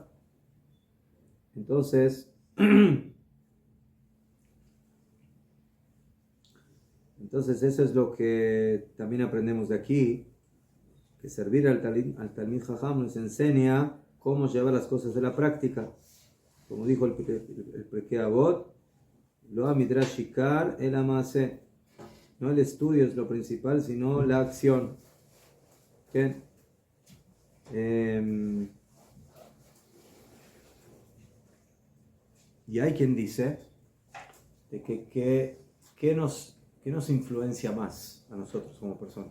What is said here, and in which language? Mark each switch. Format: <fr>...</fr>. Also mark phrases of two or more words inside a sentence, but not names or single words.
<es>Entonces, eso es lo que también aprendemos de aquí, que servir al Talmid Jajam nos enseña cómo llevar las cosas a la práctica. Como dijo el Pirkei Avot,</es> <he>לא מדרש עיקר אלא מעשה.</he> <es>No el estudio es lo principal, sino la acción. ¿Qué? Y hay quien dice de que nos influencia más a nosotros como personas.</es>